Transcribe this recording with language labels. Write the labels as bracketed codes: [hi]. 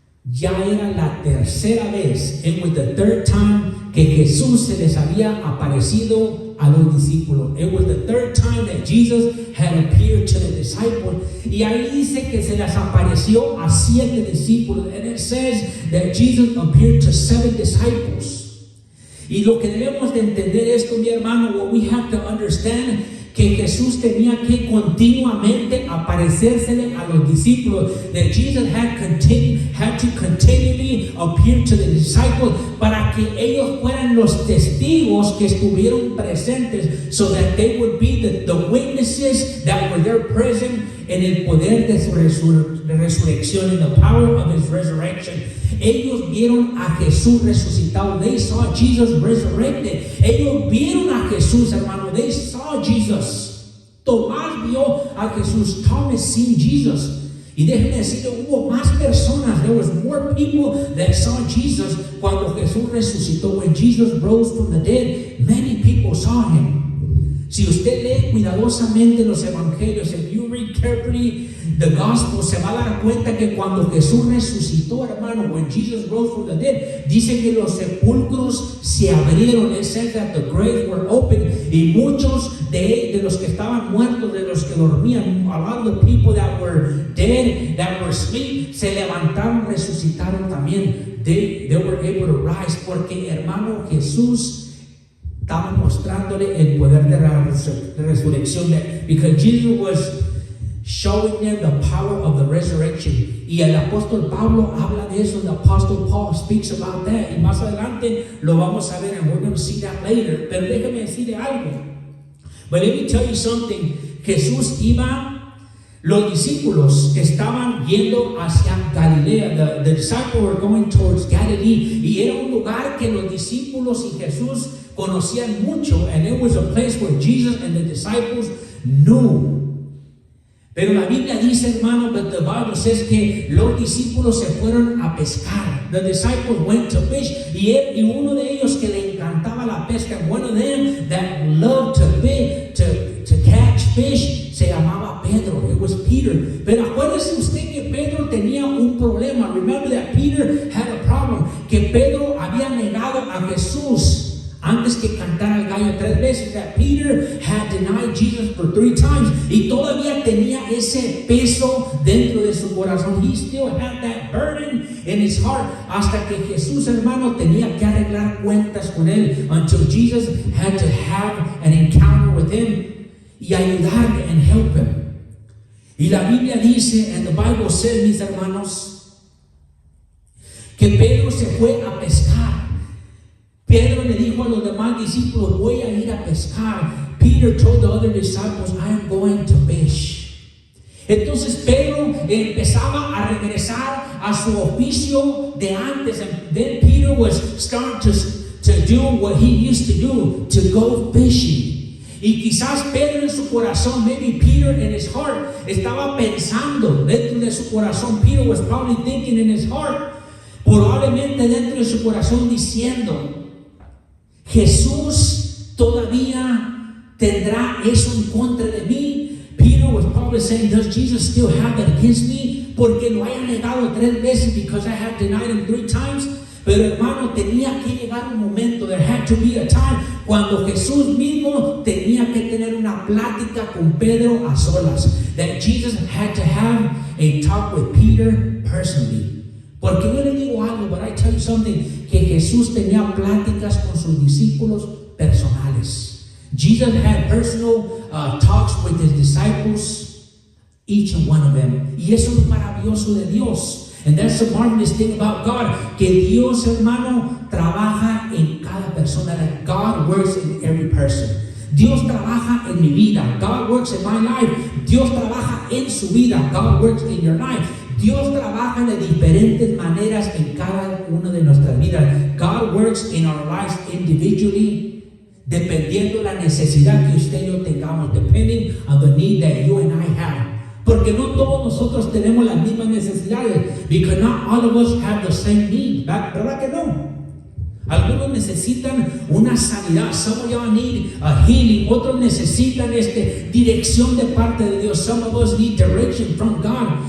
[es] Ya era la tercera vez, [en] it was the 3rd time [es] que Jesús se les había aparecido a los discípulos. [en] It was the 3rd time that Jesus had appeared to the disciples. [es] Y ahí dice que se les apareció a 7 discípulos. [en] And it says that Jesus appeared to 7 disciples. [es] Y lo que debemos de entender esto, mi hermano, [en] what we have to understand, [es] que Jesús tenía que continuamente aparecérsele a los discípulos. [en] That Jesus had to continually appear to the disciples [es] para que ellos fueran los testigos que estuvieron presentes, [en] so that they would be the witnesses that were there present [es] en el poder de su resurrección, [en] in the power of his resurrection. [es] Ellos vieron a Jesús resucitado. [en] They saw Jesus resurrected. [es] Ellos vieron a Jesús, hermano. [en] They saw Jesus. [es] Tomás vio a Jesús. [en] Thomas seen Jesus. [es] Y déjenme decirle, hubo más personas. [en] There was more people that saw Jesus [es] cuando Jesús resucitó. [en] When Jesus rose from the dead, many people saw him. [es] Si usted lee cuidadosamente los evangelios, [en] if you read carefully the gospel, [es] se va a dar cuenta que cuando Jesús resucitó, hermano, [en] when Jesus rose from the dead, [es] dice que los sepulcros se abrieron. [en] It says that the graves were open, [es] y muchos de los que estaban muertos, de los que dormían, [en] a lot of the people that were dead, that were asleep, [es] se levantaron, resucitaron también. [en] They were able to rise, [es] porque, hermano, Jesús estaba mostrándole el poder de la resurrección, [en] because Jesus was showing them the power of the resurrection. [es] Y el apóstol Pablo habla de eso. [en] The apostle Paul speaks about that, [es] y más adelante lo vamos a ver, [en] and we're going to see that later. [es] Pero déjame decirle algo. [en] But let me tell you something. [es] Jesús iba, los discípulos estaban yendo hacia Galilea. [en] The disciples were going towards Galilee, [es] y era un lugar que los discípulos y Jesús conocían mucho, [en] and it was a place where Jesus and the disciples knew. [es] Pero la Biblia dice, hermano, [en] but the Bible says [es] que los discípulos se fueron a pescar. [en] The disciples went to fish. [es] Y uno de ellos que le encantaba la pesca, [en] one of them that loved to catch fish, [es] se llamaba Pedro. [en] It was Peter. [es] Pero acuérdese usted que Pedro tenía un problema. [en] Remember that Peter had a problem. [es] Que Pedro había negado a Jesús antes que cantara el gallo 3 veces. [en] That Peter had denied Jesus for 3 times. [es] Y todavía tenía ese peso dentro de su corazón. [en] He still had that burden in his heart. [es] Hasta que Jesús, hermano, tenía que arreglar cuentas con él. [en] Until Jesus had to have an encounter with him. [es] Y ayudarle [en] and help him. [es] Y la Biblia dice, [en] and the Bible says, [es] mis hermanos, que Pedro se fue a pescar. Pedro le dijo a los demás discípulos, voy a ir a pescar. [en] Peter told the other disciples, I am going to fish. [es] Entonces Pedro empezaba a regresar a su oficio de antes. [en] And then Peter was starting to do what he used to do, to go fishing. [es] Y quizás Pedro en su corazón, [en] maybe Peter in his heart, [es] estaba pensando dentro de su corazón. [en] Peter was probably thinking in his heart, [es] probablemente dentro de su corazón diciendo, Jesús todavía tendrá eso en contra de mí. [en] Peter was probably saying, does Jesus still have that against me? [es] Porque lo haya negado 3 veces, [en] because I have denied him 3 times. [es] Pero hermano, tenía que llegar un momento, [en] there had to be a time, [es] cuando Jesús mismo tenía que tener una plática con Pedro a solas. [en] That Jesus had to have a talk with Peter personally. [es] Porque yo le digo algo, [en] but I tell you something, [es] que Jesús tenía pláticas con sus discípulos personales. [en] Jesus had personal talks with his disciples, each and one of them. [es] Y eso es maravilloso de Dios. [en] And that's the marvelous thing about God, [es] que Dios, hermano, trabaja en cada persona. [en] That God works in every person. [es] Dios trabaja en mi vida. [en] God works in my life. [es] Dios trabaja en su vida. [en] God works in your life. [es] Dios trabaja de diferentes maneras en cada una de nuestras vidas. [en] God works in our lives individually, [es] dependiendo la necesidad que usted y yo tengamos, [en] depending on the need that you and I have. [es] Porque no todos nosotros tenemos las mismas necesidades. [en] Because not all of us have the same need. [es] ¿Verdad que no? Algunos necesitan una sanidad. [en] Some of y'all need a healing. [es] Otros necesitan dirección de parte de Dios. [en] Some of us need direction from God.